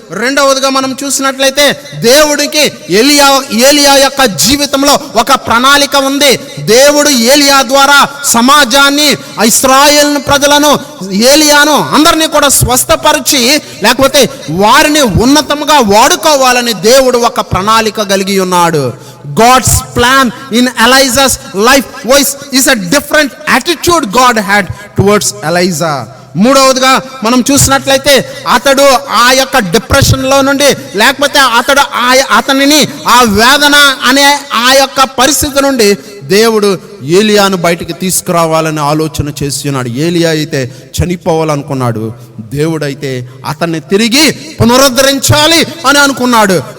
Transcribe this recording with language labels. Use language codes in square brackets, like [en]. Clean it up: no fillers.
[te] 2వదిగా మనం చూసినట్లయితే దేవుడికి ఏలియా యొక్క జీవితంలో ఒక ప్రణాళిక ఉంది. దేవుడు ఏలియా ద్వారా సమాజాన్ని, ఇశ్రాయేల్ ప్రజలను, ఏలియాను అందరినీ కూడా స్వస్థపరిచి, లేకపోతే వారిని ఉన్నతంగా వాడుకోవాలని దేవుడు ఒక ప్రణాళిక కలిగి ఉన్నాడు. [en] God's plan in Elijah's life is a different attitude God had towards Elijah. [te] 3వదిగా మనం చూసినట్లయితే అతడు ఆ యొక్క డిప్రెషన్లో నుండి, లేకపోతే అతనిని ఆ వేదన అనే ఆ యొక్క పరిస్థితి నుండి దేవుడు ఏలియాను బయటికి తీసుకురావాలని ఆలోచన చేస్తున్నాడు. ఏలియా అయితే చనిపోవాలనుకున్నాడు, దేవుడైతే అతన్ని తిరిగి పునరుద్ధరించాలి అని అనుకున్నాడు.